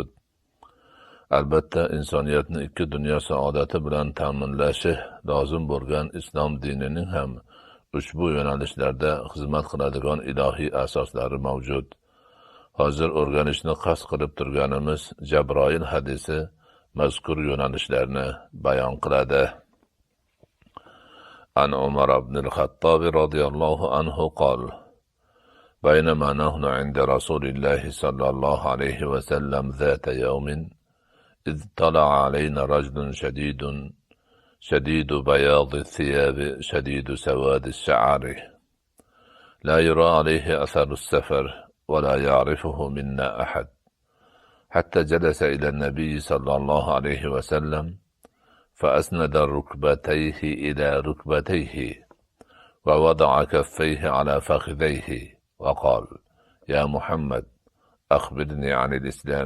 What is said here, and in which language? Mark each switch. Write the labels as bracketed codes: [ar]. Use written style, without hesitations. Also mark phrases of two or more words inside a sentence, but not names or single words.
[uz] Albatta, insoniyatni ikki dunyo saodati bilan ta'minlashi lozim bo'lgan islom dinining ham ushbu yo'nalishlarda xizmat qiladigan ilohiy asoslari mavjud. Hozir o'rganishni qasd qilib turganimiz Jabroil hadisi mazkur yo'nalishlarni bayon qiladi. [ar] عن عمر بن الخطاب رضي الله عنه قال بينما نحن عند رسول الله صلى الله عليه وسلم ذات يوم إذ طلع علينا رجل شديد بياض الثياب شديد سواد الشعر لا يرى عليه أثر السفر ولا يعرفه منا أحد حتى جلس إلى النبي صلى الله عليه وسلم فأسند ركبتيه إلى ركبتيه ووضع كفيه على فخذيه وقال: يا محمد أخبرني عن الإسلام.